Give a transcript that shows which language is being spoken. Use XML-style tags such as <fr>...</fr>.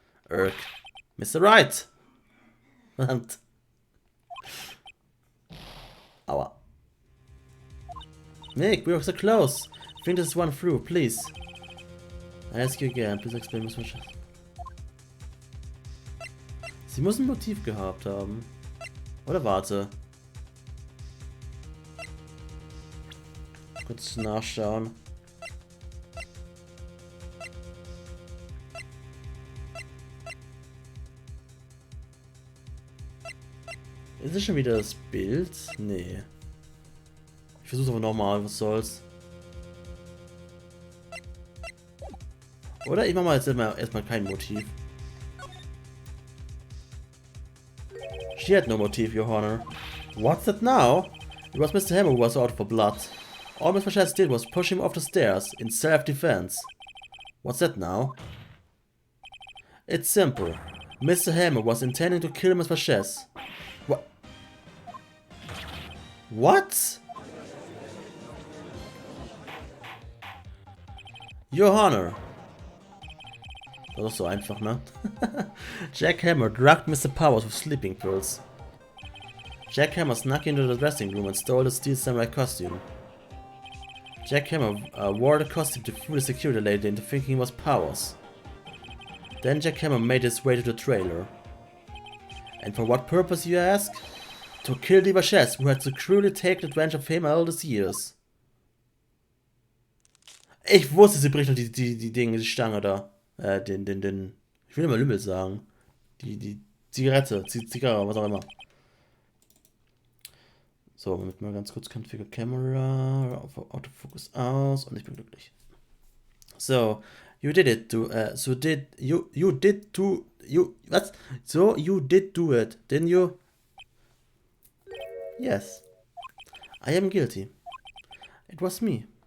<en>Urk. Mr. Wright! And Aua. Nick, we were so close. Think this one through, please. I ask you again, please explain Ms. Vachette.</en> <de>Sie muss ein Motiv gehabt haben. Oder warte. Kurz nachschauen. Ist es schon wieder das Bild? Nee. Ich versuch's aber nochmal, was soll's. Oder? Ich mach mal jetzt erstmal kein Motiv.</de> <en>She had no motive, Your Honor. What's that now? It was Mr. Hammer who was out for blood. All Ms. Vachette did was push him off the stairs in self-defense. What's that now? It's simple. Mr. Hammer was intending to kill Ms. Vachette. What? What? Your Honor.</en> <de>Das ist so einfach, ne?</de> <en>Jack Hammer drugged Mr. Powers with sleeping pills. Jack Hammer snuck into the dressing room and stole the steel samurai costume. Jack Hammer wore the costume to fool the security lady into thinking he was Powers. Then Jack Hammer made his way to the trailer. And for what purpose, you ask? To kill the Vachette, who had so cruelly taken advantage of him all these years.</en> <de>Ich wusste, sie bricht noch die Dinge, die Stange da. Ich will immer Lümmel sagen. Die Zigarette, Zigarre, was auch immer. So, damit mal ganz kurz Configure Camera, Autofokus aus und ich bin glücklich. So,</de> <en>You did it to, you did to, what? So you did do it, didn't you? Yes. I am guilty. It was me.</en>